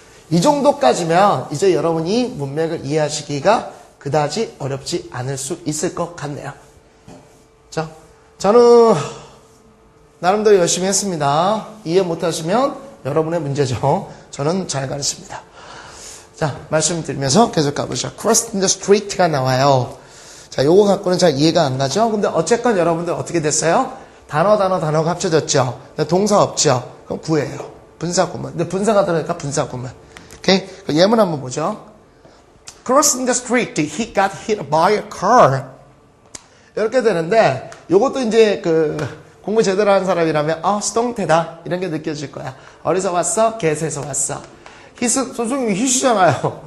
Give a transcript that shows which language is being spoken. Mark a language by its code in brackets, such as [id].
[ko] 이 정도까지면 이제 여러분이 문맥을 이해하시기가 그다지 어렵지 않을 수 있을 것 같네요. 자, 저는 나름대로 열심히 했습니다. 이해 못하시면 여러분의 문제죠. 저는 잘 가르칩니다. 자, 말씀드리면서 계속 가보죠. [en] Cross in the street [ko] 가 나와요. 자, 요거 갖고는 잘 이해가 안 가죠? 근데 어쨌건 여러분들 어떻게 됐어요? 단어가 합쳐졌죠? 동사 없죠? 그럼 구예요. 분사구문. 근데 분사가 들어가니까 분사구문. 오케이? 예문 한번 보죠. [en] Crossing the street, he got hit by a car. [ko] 이렇게 되는데, 요것도 이제 공부 제대로 하는 사람이라면, 수동태다. 이런 게 느껴질 거야. 어디서 왔어? get에서 왔어. 선생님이 hit이잖아요.